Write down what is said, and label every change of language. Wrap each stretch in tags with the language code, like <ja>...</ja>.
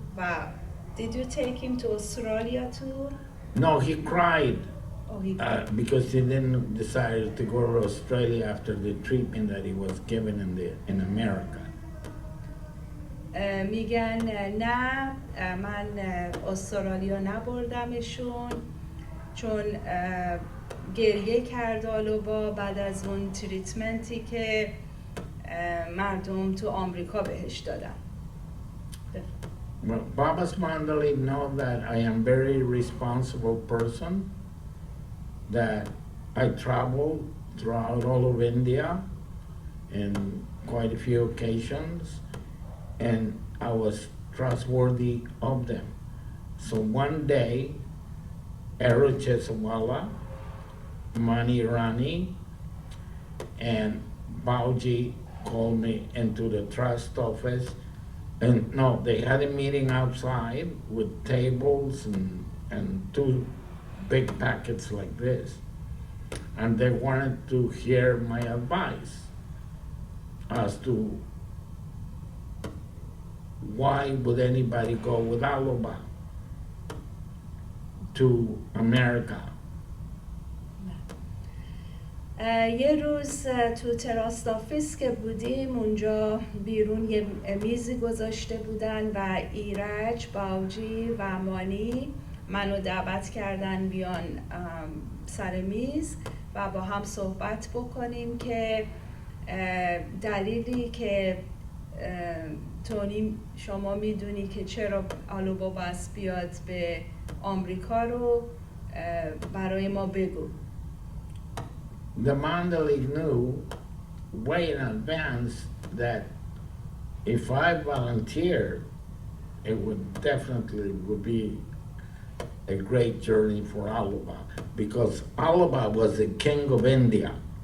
<en>و Did you take him to Australia too? No, he cried Oh, he cried. because he didn't decide to go to Australia after the treatment that he was given in America.</en> <fa>میگن نه، من استرالیا نبردمشون چون گریه کرد آلوبا بعد از اون تریتمنتی که مردم تو آمریکا بهش دادن.</fa> <en>Well, Baba's Mandali know that I am very responsible person, that I travel throughout all of India in quite a few occasions, and I was trustworthy of them. So one day, Ero Chesawala, Mani Rani, and Bauji called me into the trust office. And no, they had a meeting outside with tables and 2 big packets like this. And they wanted to hear my advice as to why would anybody go with Aloba to America.</en> <fa>یه روز تو تراست آفیس که بودیم اونجا بیرون یه میزی گذاشته بودن و ایرج، باوجی و مانی منو دعوت کردن بیان سر میز و با هم صحبت بکنیم که دلیلی که تونی شما میدونی که چرا آلوبا بس بیاد به آمریکا رو برای ما بگو.</fa> <en>The Mandali knew way in advance that if I volunteered, it would definitely be a great journey for Alaba, because Alaba was the king of India.</en>